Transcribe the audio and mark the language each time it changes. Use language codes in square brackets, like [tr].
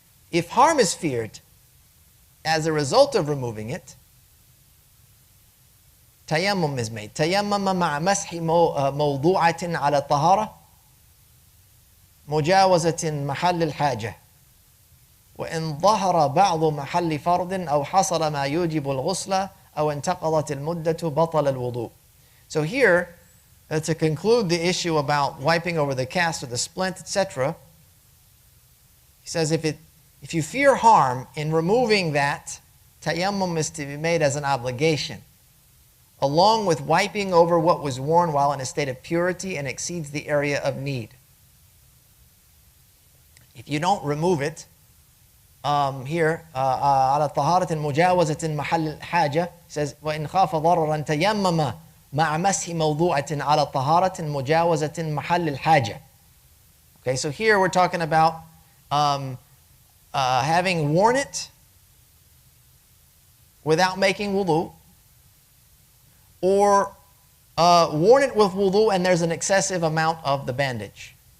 [en] If harm is feared as a result of removing it, tayammum is made. [ar] تَيَمَّمَ مَعَ مَسْحِ مَوْضُوعَةٍ عَلَى الطَّهَارَةِ مجاوزة محل الحاجة وإن ظهر بعض محل فرض أو حصل ما يوجب الغسل أو انتقضت المدة بطل الوضوء. [en] So here, to conclude the issue about wiping over the cast or the splint, etc., he says if you fear harm in removing that, tayammum is to be made as an obligation, along with wiping over what was worn while in a state of purity and exceeds the area of need. If you don't remove it, here, [ar] على طهارة مجاوزة محل الحاجة, says, وإن خاف ضررا تيمم مع مسح موضوعة على طهارة مجاوزة محل الحاجة. [en] Okay, so here we're talking about having worn it without making wudu, or worn it with wudu and there's an excessive amount of the bandage.